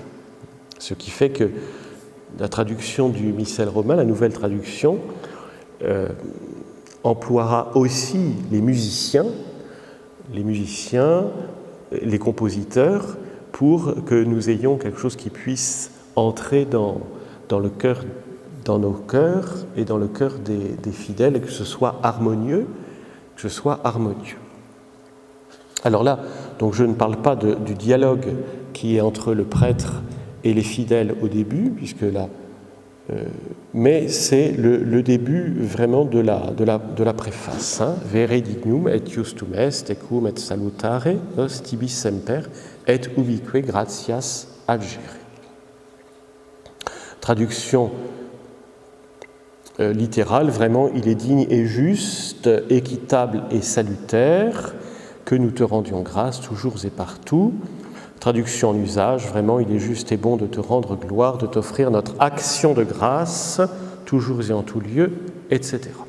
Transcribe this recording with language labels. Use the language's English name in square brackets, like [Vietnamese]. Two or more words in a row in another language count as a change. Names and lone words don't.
[French] Ce qui fait que la traduction du missel romain, la nouvelle traduction, emploiera aussi les musiciens, les compositeurs, pour que nous ayons quelque chose qui puisse entrer dans le cœur, dans nos cœurs et dans le cœur des fidèles, et que ce soit harmonieux. Alors là, donc je ne parle pas du dialogue qui est entre le prêtre et les fidèles au début, puisque là, mais c'est le début vraiment de la préface. [Latin] Vere dignum et justum est, tecum et salutare, nos tibi semper, et ubique gratias agere. [French] Traduction littérale, vraiment, il est digne et juste, équitable et salutaire, que nous te rendions grâce toujours et partout. Traduction en usage, vraiment, il est juste et bon de te rendre gloire, de t'offrir notre action de grâce, toujours et en tout lieu, etc.